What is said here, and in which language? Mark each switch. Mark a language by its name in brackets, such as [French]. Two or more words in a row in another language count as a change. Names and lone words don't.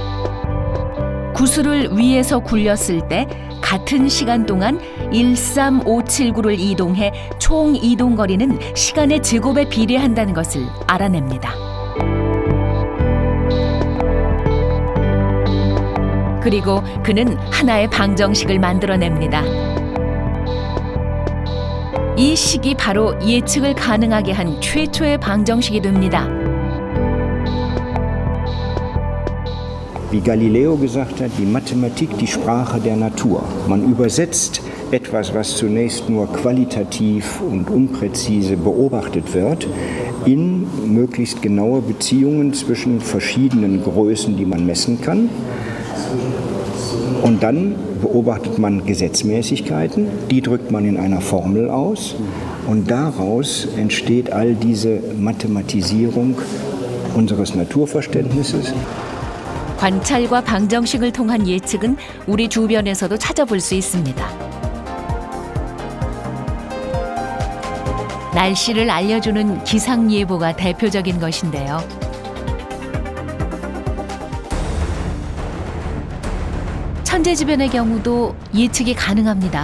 [Korean] 구슬을 위에서 굴렸을 때 같은 시간 동안 13579를 이동해 총 이동 거리는 시간의 제곱에 비례한다는 것을 알아냅니다. 그리고 그는 하나의 방정식을 만들어냅니다. 이 식이 바로 예측을 가능하게 한 최초의 방정식이 됩니다. [German] Wie Galileo gesagt hat, die Mathematik die Sprache der Natur. Man übersetzt etwas, was zunächst nur qualitativ und unpräzise beobachtet wird, in möglichst genaue Beziehungen zwischen verschiedenen Größen, die man messen kann. Und dann beobachtet man Gesetzmäßigkeiten, die drückt man in einer Formel aus und daraus entsteht all diese Mathematisierung unseres Naturverständnisses. [Korean] 관찰과 방정식을 통한 예측은 우리 주변에서도 찾아볼 수 있습니다. 날씨를 알려주는 기상예보가 대표적인 것인데요. 천재지변의 경우도 예측이 가능합니다.